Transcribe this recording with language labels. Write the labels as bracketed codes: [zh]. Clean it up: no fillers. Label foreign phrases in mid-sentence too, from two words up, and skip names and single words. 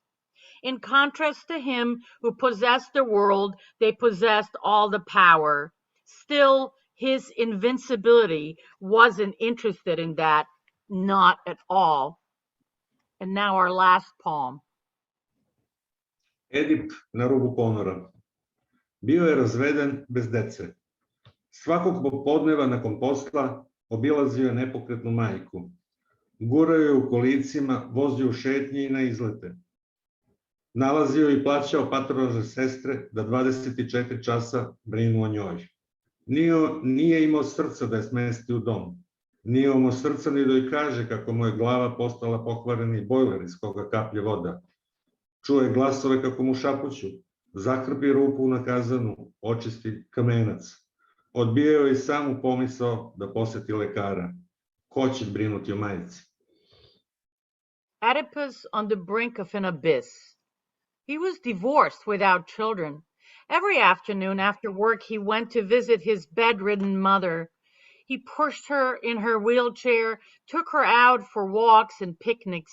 [en] In contrast to him who possessed the world, they possessed all the power. Still, his invincibility wasn't interested in that, not at all. And now our last poem. [sr] Edip na rubu ponora. Bio je razveden bez dece. Svakog popodneva nakon posla obilazio je nepokretnu majku. Gurao je u kolicima, vozio u šetnji i na izlete. Nalazio i plaćao patronaže sestre da 24 časa brinu o njoj. Nije imao srca da je smesti u dom. Nije imao srca ni da joj kaže kako mu je glava postala pokvareni bojler iz koga kaplje voda. Čuo je glasove kako mu šapuću. Zakrpi rupu na kazanu, očisti kamenac. Odbijao je samu pomisao da poseti lekara. Ko će brinuti o majici? [en] Oedipus on the brink of an abyss. He was divorced without children. Every afternoon after work, he went to visit his bedridden mother. He pushed her in her wheelchair, took her out for walks and picnics.